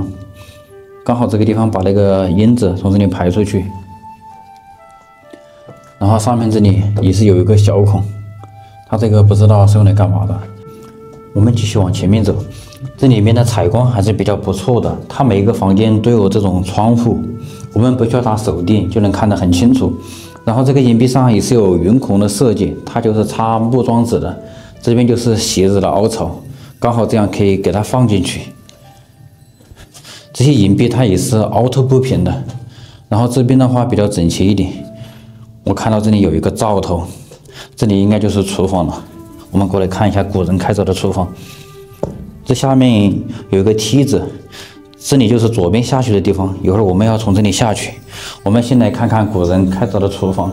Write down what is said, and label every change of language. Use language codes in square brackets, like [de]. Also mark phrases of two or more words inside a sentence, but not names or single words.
[zh] 剛好這個地方把那個煙子從這裡排出去，然後上面這裡也是有一個小孔，它這個不知道是用來幹嘛的。我們繼續往前面走，這裡面的採光還是比較不錯的，它每一個房間都有這種窗戶，我們不需要打手電就能看得很清楚。然後這個岩壁上也是有圓孔的設計，它就是插木樁子的。這邊就是斜着的凹槽，剛好這樣可以給它放進去。這些岩壁它也是凹凸不平的，然后這邊的話比較整齊一點。我看到這裡有一個灶頭，這裡應該就是廚房了。我們過來看一下古人開鑿的廚房。這下面有一個梯子，這裡就是左邊下去的地方。一會兒我們要從這裡下去。我們先來看看古人開鑿的廚房。